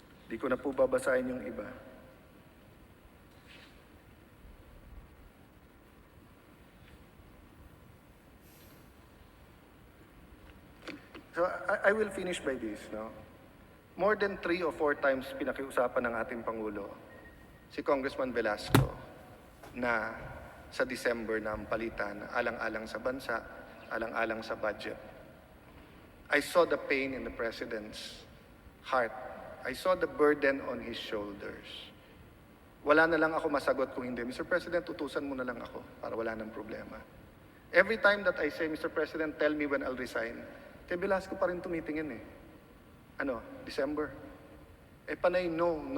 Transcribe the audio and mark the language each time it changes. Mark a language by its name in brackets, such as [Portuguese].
[Filipino] Di ko na po babasahin yung iba. [English] So I will finish by this, no? More than 3 or 4 times [Filipino] pinakiusapan ng ating Pangulo si Congressman Velasco na sa December na ang palitan, alang-alang sa bansa, alang-alang sa budget. [English] I saw the pain in the President's heart. I saw the burden on his shoulders. [Filipino] Wala na lang ako masagot kung hindi. [English] Mr. President, [Filipino] utusan mo na lang ako para wala nang problema. [English] Every time that I say, Mr. President, tell me when I'll resign, [Filipino] kay Velasco pa rin tumitingin eh. [English] December. [Filipino] Panay, no.